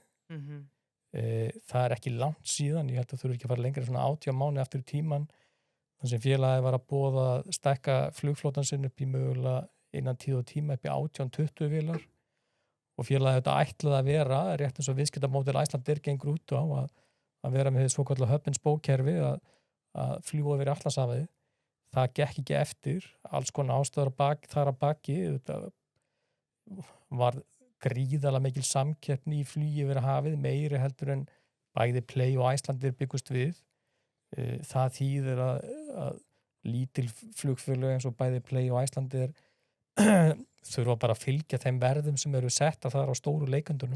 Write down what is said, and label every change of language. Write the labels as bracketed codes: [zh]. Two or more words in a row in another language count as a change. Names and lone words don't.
[is] það er ekki langt síðan ég held að þurfi ekki að fara lengra svona 18 mánuði aftur í tíman þannig sem félagið var að boða að stækka flugflótan sinn upp í mögulega innan tíð og tíma upp í 18-20 vélar og félagið þetta ætlaði að vera rétt eins og viðskiptamódel Icelandair gengur út á að vera með svokallað [en] hub and spoke [is] kerfi að fljúga yfir Atlantshafið. Það gekk ekki eftir, alls konar ástæður þar að baki, þetta var gríðalega mikil samkeppni í flugi yfir hafið, meiri heldur en bæði Play og Icelandair byggust við. Það þýðir að lítil flugfélög eins og bæði Play og Icelandair þurfa bara að fylgja þeim verðum sem eru setta þar á stóru leikendunum.